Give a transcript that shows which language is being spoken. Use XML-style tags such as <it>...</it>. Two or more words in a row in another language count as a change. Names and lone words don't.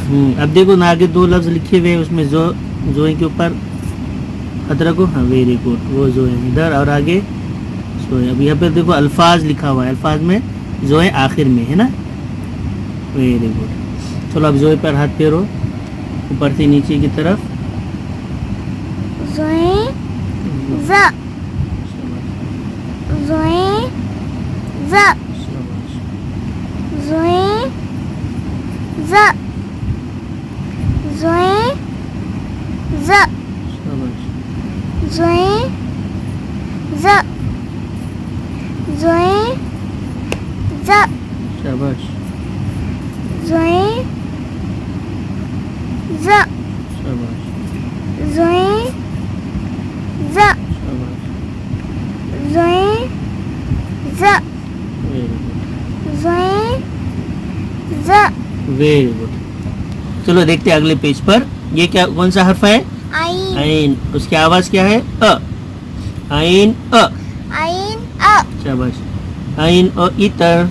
<ur>اب دیکھو نا، آگے 2 لفظ لکھے ہوئے ہیں، اس میں جو ظوئے کے اوپر حد رکھو. हाँ,</ur> <en>very good.</en> <ur>وہ ظوئے ادھر اور آگے ظوئے. اب یہاں پہ دیکھو الفاظ لکھا ہوا ہے، الفاظ میں ظوئے آخر میں، ہے نا.</ur> <en>Very good.</en> <ur>چلو اب ظوئے پر ہاتھ پھیرو اوپر سے نیچے کی طرف. ظوئے ظ ظوئے ظ शाबाश। ظوئے ظ ظوئے ظ शाबाश। ظوئے ظ ظوئے ظ शाबाश। ظوئے ظ शाबाश। ظوئے ظ शाबाश। ظوئے ظ</ur> <en>Very good.</en> <ur>ظوئے ظ</ur> <en>Very good.</en> <ur>چلو دیکھتے ہیں اگلے پیج پر. یہ کیا، کون سا حرف ہے? आइन عین۔ اس کی آواز کیا ہے؟ ا۔ عین ا. عین ا شاباش۔ عین ا اتر.</ur>